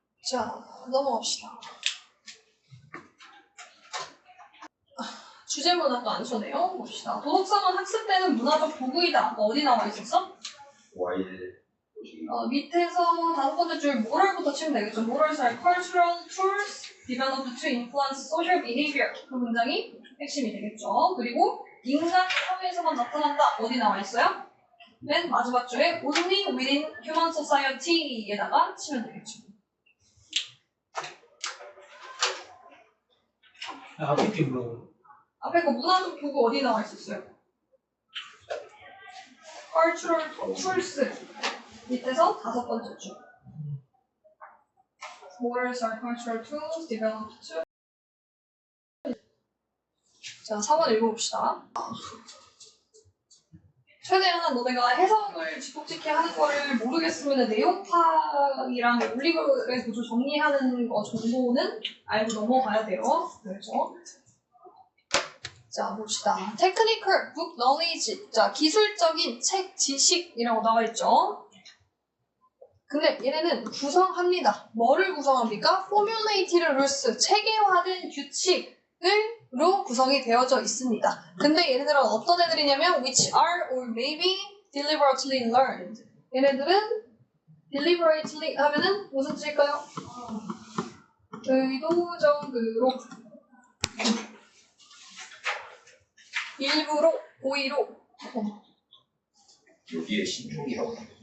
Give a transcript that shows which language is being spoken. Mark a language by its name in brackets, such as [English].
[Korean] 자, 넘어갑시다. 주제 문학도 안 써네요. 봅시다. 도덕성은 학습되는 문화적 도구이다. 어디 나와 있었어? [English] 와일 [Korean] 밑에서 5번째 줄 moral부터 치면 되겠죠. [English] morals are cultural tools developed to influence social behavior. [Korean] 그 문장이 핵심이 되겠죠. 그리고 인간 사회에서만 나타난다. 어디 나와 있어요? 맨 마지막 줄에 [English] only within human society [Korean] 에다가 치면 되겠죠. 앞에 게 뭐라고? 앞에 그 문화적 도구 어디 나와 있었어요? cultural tools 밑에서 5번째 줄. [English] Morals are cultural tools developed to. [Korean] 자, 4번 읽어봅시다. 최대한 너네가 해석을 직독직해 하는 거를 모르겠으면 내용 파악이랑 올리브의 구조 정리하는 거 정도는 알고 넘어가야 돼요. 그렇죠? 자, 봅시다. [English] Technical book knowledge. [Korean] 자, 기술적인 책 지식이라고 나와 있죠. 근데 얘네는 구성합니다. 뭐를 구성합니까? [English] Formulated rules, [Korean] 체계화된 규칙으로 구성이 되어져 있습니다. 근데 얘네들은 어떤 애들이냐면 [English] which are or may be deliberately learned. [Korean] 얘네들은 deliberately 하면은 무슨 뜻일까요? 의도적으로, 일부러, 고의로. 여기에 신중이라고